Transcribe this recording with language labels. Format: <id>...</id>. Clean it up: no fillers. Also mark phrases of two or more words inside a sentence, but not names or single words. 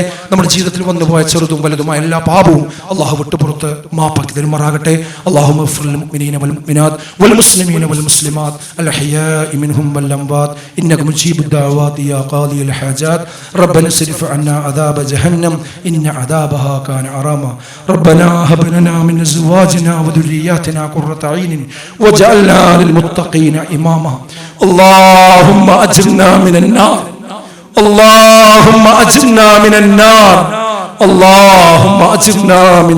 <ml>നമ്മുടെ ജീവിതത്തിൽ വന്നുപോയ ചെറുതും വലുതുമായ എല്ലാ പാപവും അല്ലാഹു വിട്ടുപുറത്ത് മാപ്പാക്കി തരുമാറാകട്ടെ.</ml> <ar>اللهم اغفر للمؤمنين والمؤمنات والمسلمين والمسلمات الأحياء منهم والأموات إنك مجيب الدعوات يا قاضي الحاجات ربنا اصرف عنا عذاب جهنم إن عذابها كان غراما ربنا هب لنا من ازواجنا وذرياتنا قرة عين واجعلنا للمتقين اماما اللهم اجرنا من النار اللهم اجرنا من النار اللهم اجرنا من</ar>